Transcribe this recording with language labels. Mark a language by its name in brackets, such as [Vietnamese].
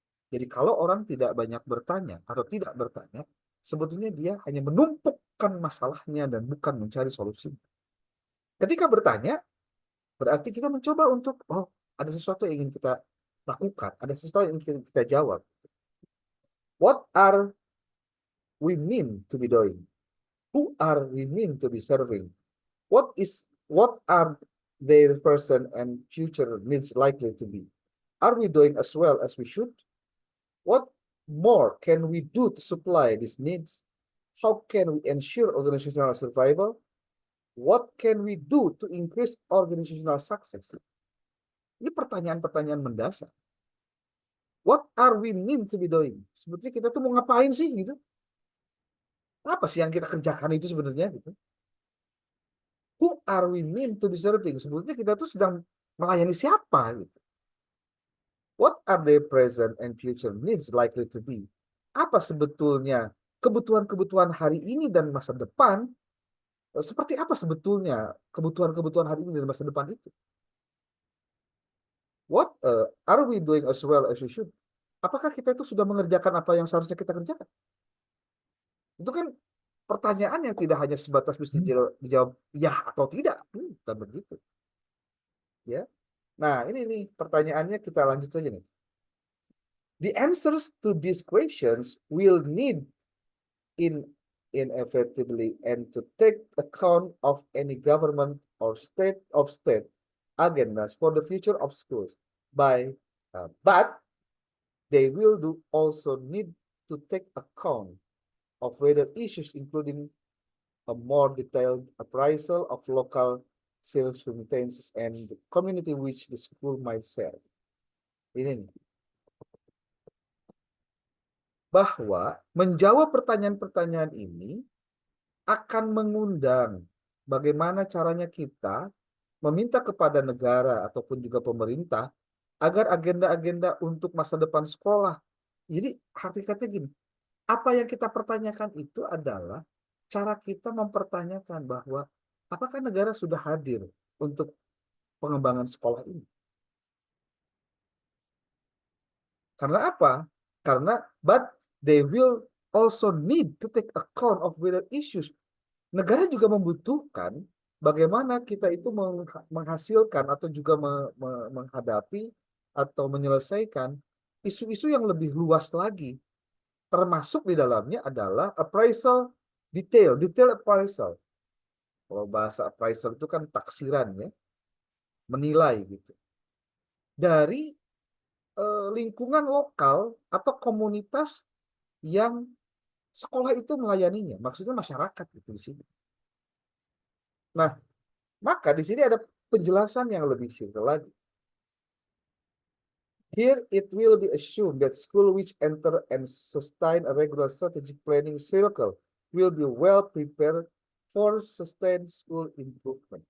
[Indonesian] Jadi kalau orang tidak banyak bertanya atau tidak bertanya, sebetulnya dia hanya menumpukkan masalahnya dan bukan mencari solusi. Ketika bertanya, berarti kita mencoba untuk, oh, ada sesuatu yang ingin kita lakukan, ada sesuatu yang ingin kita jawab. [English] What are we mean to be doing? Who are we mean to be serving? What are their present and future needs likely to be? Are we doing as well as we should? What more can we do to supply these needs? How can we ensure organizational survival? What can we do to increase organizational success? [Indonesian] Ini pertanyaan-pertanyaan mendasar. [English] What are we mean to be doing? [Indonesian] Sebetulnya kita tuh mau ngapain sih gitu? Apa sih yang kita kerjakan itu sebenarnya gitu? [English] Who are we mean to be serving? [Indonesian] Sebetulnya kita tuh sedang melayani siapa gitu? [English] What are their present and future needs likely to be? [Indonesian] Apa sebetulnya kebutuhan-kebutuhan hari ini dan masa depan? Seperti apa sebetulnya kebutuhan-kebutuhan hari ini dan masa depan itu? [English] What are we doing as well as we should? [Indonesian] Apakah kita itu sudah mengerjakan apa yang seharusnya kita kerjakan? Itu kan pertanyaan yang tidak hanya sebatas mesti dijawab ya atau tidak, bukan begitu. Ya. Nah, ini nih pertanyaannya, kita lanjut saja nih. [English] The answers to these questions will need inevitably and to take account of any government or state agendas for the future of schools but they will also need to take account of whether issues including a more detailed appraisal of local circumstances and the community which the school might serve. [Indonesian] Ini nih. Bahwa menjawab pertanyaan-pertanyaan ini akan mengundang bagaimana caranya kita meminta kepada negara ataupun juga pemerintah agar agenda-agenda untuk masa depan sekolah. Jadi hakikatnya gini, apa yang kita pertanyakan itu adalah cara kita mempertanyakan bahwa apakah negara sudah hadir untuk pengembangan sekolah ini. Karena apa? Karena [English] but they will also need to take account of whether issues. [Indonesian] Negara juga membutuhkan bagaimana kita itu menghasilkan atau juga menghadapi atau menyelesaikan isu-isu yang lebih luas lagi. Termasuk di dalamnya adalah appraisal, detail appraisal. Kalau bahasa appraisal itu kan taksiran ya, menilai gitu. Dari lingkungan lokal atau komunitas yang sekolah itu melayaninya, maksudnya masyarakat itu di sini. Nah, maka di sini ada penjelasan yang lebih simpel lagi. [English] Here it will be assumed that school which enter and sustain a regular strategic planning cycle will be well prepared for sustained school improvement.